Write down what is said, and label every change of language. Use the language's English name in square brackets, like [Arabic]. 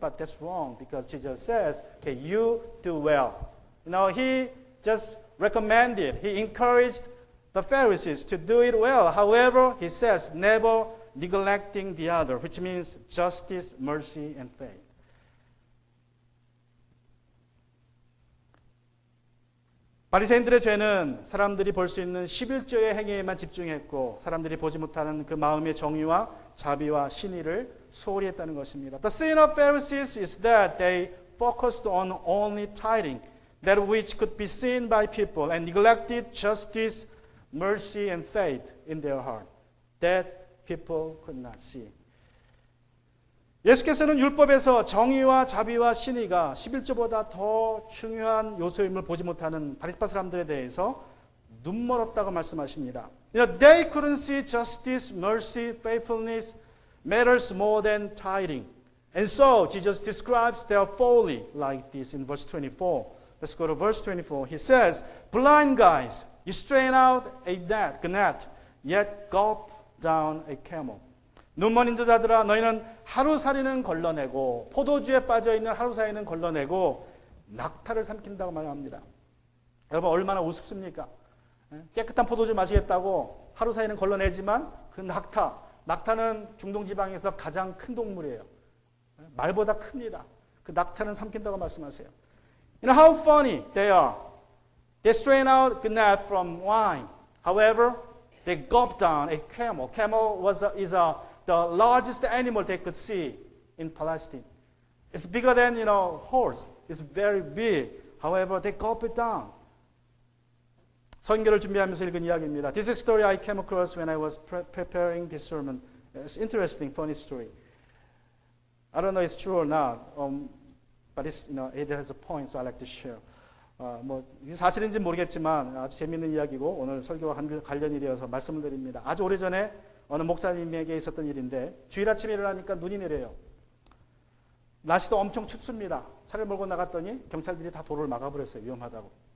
[English] But that's wrong because Jesus says, okay, you do well. He just recommended, he encouraged the Pharisees to do it well. However, he says, never neglecting the other, which means justice, mercy, and faith. [Korean] 바리새인들의 죄는 사람들이 볼 수 있는 11조의 행위에만 집중했고 사람들이 보지 못하는 그 마음의 정의와 자비와 신의를 소홀히 했다는 것입니다. [English] The sin of Pharisees is that they focused on only tithing, that which could be seen by people, and neglected justice, mercy, and faith in their heart, that people could not see. [Korean] 예수께서는 율법에서 정의와 자비와 신의가 11조보다 더 중요한 요소임을 보지 못하는 바리새파 사람들에 대해서 눈멀었다고 말씀하십니다. [English] They couldn't see justice, mercy, faithfulness matters more than tithing. And so Jesus describes their folly like this in verse 24. Let's go to verse 24. He says, blind guys, you strain out a gnat, yet gulp down a camel. [Korean] 눈먼 인도자들아 너희는 하루살이는 걸러내고 포도주에 빠져있는 하루살이는 걸러내고 낙타를 삼킨다고 말합니다. 여러분 얼마나 우습습니까? 깨끗한 포도주 마시겠다고 하루살이는 걸러내지만 그 낙타는 중동지방에서 가장 큰 동물이에요. 말보다 큽니다. 그 낙타는 삼킨다고 말씀하세요. [English] How funny they are. They strain out gnat from wine. However, they gulp down a camel. Camel is the largest animal they could see in Palestine. It's bigger than, horse. It's very big. However, they gulp it down. [Korean] 선교를 준비하면서 읽은 이야기입니다. [English] This is a story I came across when I was preparing this sermon. It's interesting, funny story. I don't know if it's true or not, but it's, it has a point, so I like to share. [Korean] 이게 사실인지 모르겠지만 아주 재미있는 이야기고 오늘 설교와 관련이 되어서 말씀을 드립니다. 아주 오래전에 어느 목사님에게 있었던 일인데 주일 아침에 일어나니까 눈이 내려요. 날씨도 엄청 춥습니다. 차를 몰고 나갔더니 경찰들이 다 도로를 막아버렸어요. 위험하다고.